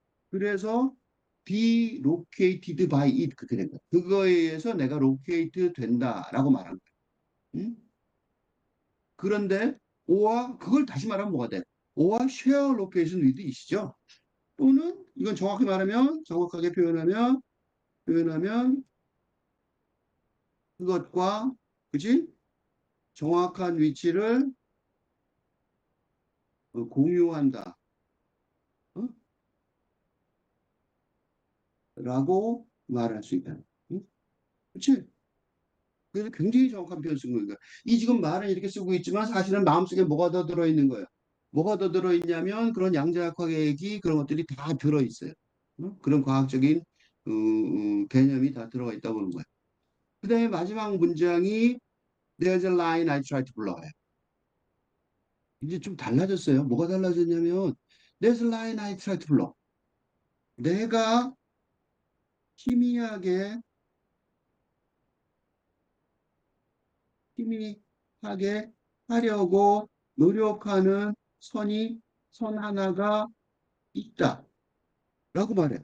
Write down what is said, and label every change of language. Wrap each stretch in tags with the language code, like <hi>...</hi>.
<ko>그래서</ko> <en>be located by it</en> <ko>그렇게 된 거야. 그거에 의해서 내가 locate 된다라고 말한 거야. 응? 그런데 O와 그걸 다시 말하면 뭐가 돼?</ko> <en>O와 share location with it이죠.</en> <ko>또는 이건 정확하게 표현하면 그것과 그지? 정확한 위치를 공유한다. 어? 라고 말할 수 있다. 응? 그치? 그래서 굉장히 정확한 표현 쓴 거니까. 이 지금 말은 이렇게 쓰고 있지만 사실은 마음속에 뭐가 더 들어있는 거예요. 뭐가 더 들어있냐면 그런 양자역학 얘기 그런 것들이 다 들어있어요. 그런 과학적인 개념이 다 들어가 있다고 보는 거예요. 그 다음에 마지막 문장이</ko> <en>There's a line I try to blur요.</en> <ko>이제 좀 달라졌어요. 뭐가 달라졌냐면</ko> <en>There's a line I try to blur.</en> <ko>내가 희미하게 희미하게 하려고 노력하는 선 하나가 있다라고 말해.</ko>